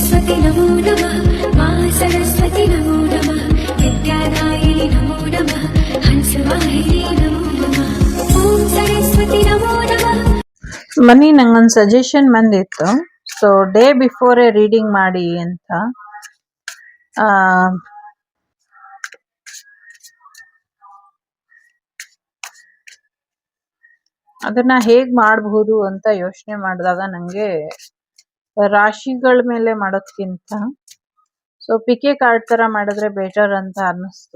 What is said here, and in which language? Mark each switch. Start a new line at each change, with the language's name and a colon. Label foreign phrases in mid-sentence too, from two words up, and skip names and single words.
Sanskrit: सरस्वती नमो नमः मा सरस्वती नमो नमः विद्यादायिनि नमो नमः हंसवाहिनी नमो नमः ॐ सरस्वती नमो नमः.
Kannada: ಮನಿ ನಂಗೊಂದು ಸಜೆಷನ್ ಬಂದಿತ್ತು.
English: so day before reading
Kannada: ಮಾಡಿ ಅಂತ. ಅದನ್ನ ಹೇಗ್ ಮಾಡಬಹುದು ಅಂತ ಯೋಚನೆ ಮಾಡಿದಾಗ ನಂಗೆ ರಾಶಿಗಳ ಮೇಲೆ ಮಾಡೋದ್ಕಿಂತ
English: so PK card
Kannada: ತರ ಮಾಡಿದ್ರೆ ಬೆಟರ್ ಅಂತ ಅನ್ನಿಸ್ತು.